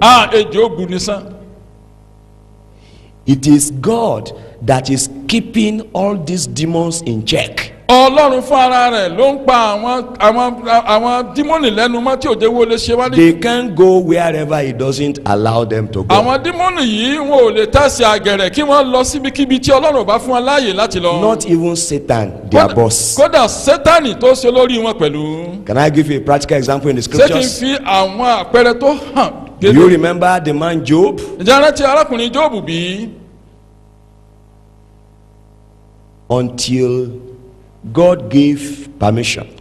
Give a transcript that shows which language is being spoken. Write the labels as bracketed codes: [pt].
[yo] ejò bù ní sán. [en] It is God that is keeping all these demons in check. [yo] ọlọ́run fún ara rẹ̀ ló ń pa àwọn dímọ́nì lẹ́nu mọ́ tí òde wo lè ṣe wá ní. [en] They can't go wherever he doesn't allow them to go. [yo] àwọn dímọ́nì yìí wọn ò lè tẹ̀sí àgẹ̀rẹ̀ kí wọ́n lọ síbikíbi tí ọlọ́run ò bá fún wọn láàyè láti lọ. [en] Not even Satan, their boss. [yo] kódà sátánì tó ṣe lórí wọn pẹ̀lú. [en] Can I give you a practical example in the [yo] ṣé kí n [en] scriptures? [yo] fi àwọn àpẹẹrẹ tó hàn. [en] Do you remember the man Job? [yo] ǹjẹ́ rántí arákùnrin Jóòbù bí? [en] Until God gave permission,